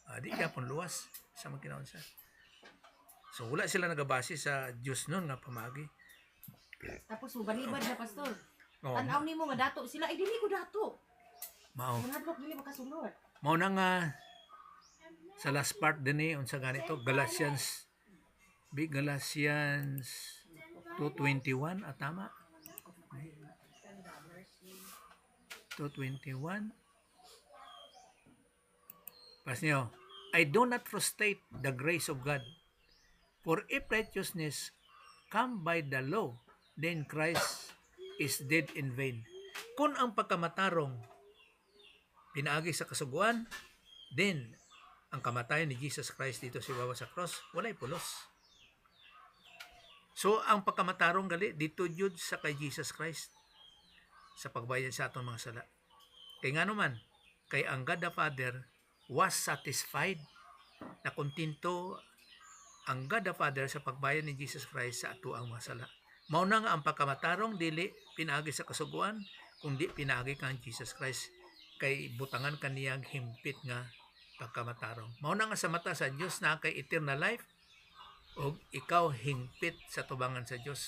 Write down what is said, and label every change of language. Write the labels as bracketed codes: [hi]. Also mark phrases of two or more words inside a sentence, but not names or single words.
[ceb] Di gyapon luwas sa mga kinaunsa. So wala sila nagabase sa Dios nun nga pamagi. Tapos subalibad na pastor. Oh, Tanaw nimo nga dato sila ay dili ko dato. mao. Mga hadlok dili makasulod. Mao na nga sa [en] last part [ceb] din unsa ganito Galatians 2:21 tama. 2:21. Pas niyo, [en] I do not frustrate the grace of God. For if righteousness come by the law, then Christ is dead in vain. [ceb] Kung ang pagkamatarong pinaagi sa kasuguan, then ang kamatayan ni Jesus Christ dito sa baba sa cross, walay pulos. So, ang pagkamatarong gali, dito jud sa kay Jesus Christ sa pagbayad sa atong mga sala. Kay nga naman, kay ang [en] God the Father was satisfied [ceb] na kontento ang God the Father sa pagbayad ni Jesus Christ sa ato ang mga sala. Mao na nga ang pagkamatarong dili pinaagi sa kasuguan, kundi pinaagi kang Jesus Christ kay butangan kaniyang himpit nga pagkamatarong. Mao na nga sa mata sa Dios na kay [en] eternal life [ceb] o ikaw himpit sa tubangan sa Dios.